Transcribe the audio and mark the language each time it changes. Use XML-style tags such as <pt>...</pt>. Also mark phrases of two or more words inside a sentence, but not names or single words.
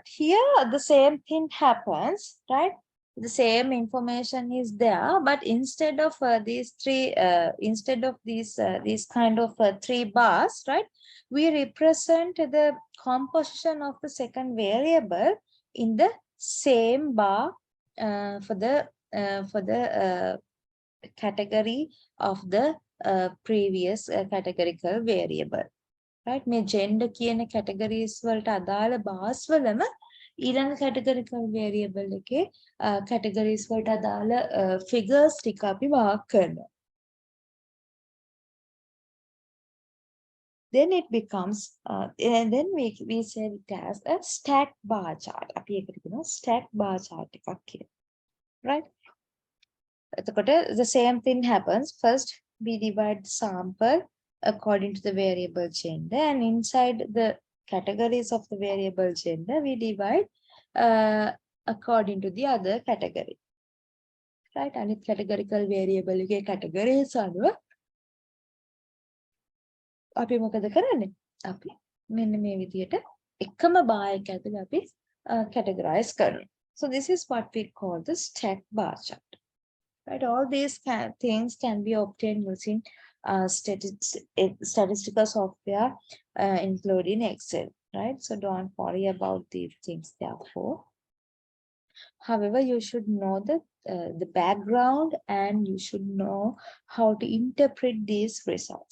<en>Here the same thing happens, right? The same information is there, but instead of these kind of three bars, right, we represent the composition of the second variable in the same bar for the category of the previous categorical variable, right?</en> <si>මේ gender කියන categories වලට අදාළ bars වලම ඊළඟ</si> <en>categorical variable</en> <si>එකේ categories වලට අදාළ figures ටික අපි mark කරනවා.</si> <en>Then it becomes and then we say it as a stack bar chart.</en> <si>අපි ඒකට කියනවා</si> <en>stack bar chart</en> <si>එකක් කියලා,</si> <en>right? The same thing happens. First we divide the sample according to the variable gender, and inside the categories of the variable gender we divide according to the other category. right?</en> <si>අනිත්</si> <en>categorical variable</en> <si>එකේ categories අනුව අපි මොකද කරන්නේ? අපි මෙන්න මේ විදිහට එකම bar එක ඇතුලේ අපි categorize කරනවා.</si> <en>So this is what we call the stack bar chart. Right, all these things can be obtained using statistical software, including Excel. Right, so don't worry about these things. Therefore, however, you should know the background and you should know how to interpret these results.</en>